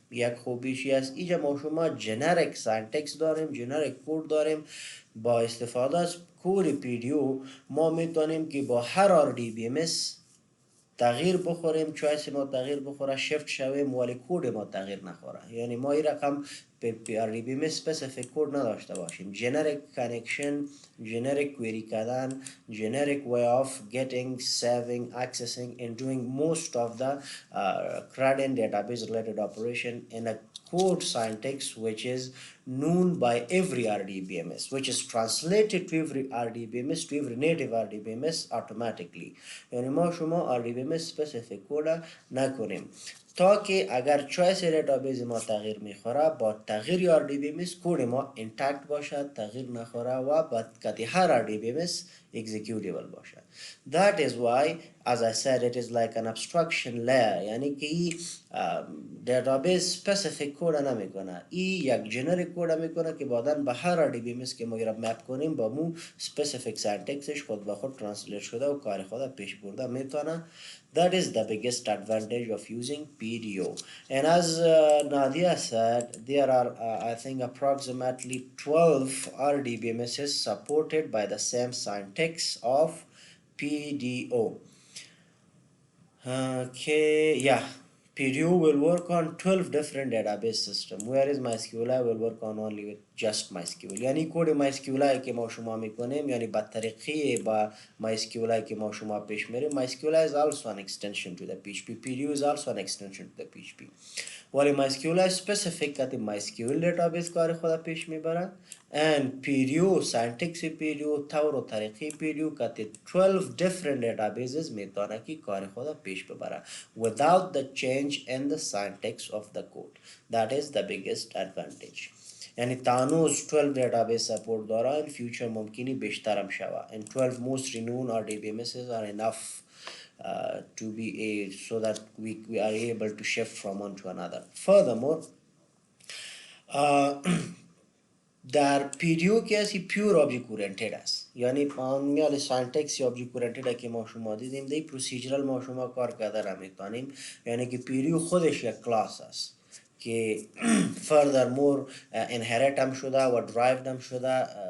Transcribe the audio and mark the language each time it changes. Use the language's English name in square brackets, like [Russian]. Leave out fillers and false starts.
[Persian] یک خوبیشی است اینجا ما شما جنریک سینتکس داریم، جنریک کود داریم. با استفاده از کود PDO ما میتونیم که با هر RDBMS تغییر بخوریم، چویس ما تغییر بخوره، شفت شویم ولی کود ما تغییر نخوره. یعنی ما این رقم پی آر دی بی ام اسپسیفیک کود نداشته باشیم. جنریک کانکشن، جنریک کویری کردن، جنریک [English] way of getting, saving, accessing and doing most of the CRUD and database related operation in a code syntax which is known by every RDBMS, which is translated to every RDBMS, to every native RDBMS automatically. [Persian] یعنی ما شما RDBMS specific code نکنیم تا که اگر چویس دیتابیس ما تغییر میخوره با تغییر RDBMS کود ما intact باشد، تغییر نخوره و بعد که هر RDBMS executable باشد. [English] That is why, as I said, it is like an abstraction layer. [Persian] یعنی که این [English] database specific code [Persian] نمیکنه، این یک [English] generic code [Persian] میکنه که بعداً به هر RDBMS که ما را مپ کنیم با مو specific syntaxش خود به خود translate شده و کار خود پیش برده میتونه. [English] That is the biggest advantage of using PDO. And as Nadia said, there are I think approximately 12 RDBMSs supported by the same syntax of PDO. Okay, yeah. PDO will work on 12 different database systems, whereas MySQLi will work on only with just MySQL. [Persian] یعنی کد MySQLi که ما شما میکنیم یعنی با طریقی با MySQLi که ما شما پیش میریم. [English] MySQLi is also an extension to the PHP. PDO is also an extension to the PHP. ولی MySQLi specific که MySQL database [Persian] کار خود پیش میبرد [English] and PDO syntax PDO [Persian] طور و طریقی [English] PDO که 12 different databases [Persian] میتونه که کار خود پیش ببره [English] without the change in the syntax of the code. That is the biggest advantage. [Persian] یعنی تانوز 12 database support داره. [English] in future [Persian] ممکنی بیشترم شوه. [English] and 12 most renowned RDBMSs are enough to be so that we are able to shift from one to another. Furthermore, [Persian] در PDO که اسی پیور object oriented است. یعنی میال سینتکس object oriented که ما شما دیدیم دی پروسیجرال ما شما کار کرده را میتونیم. یعنی که PDO خودش یک کلاس است که [English] furthermore inherit [Persian] هم شده و derived هم شده.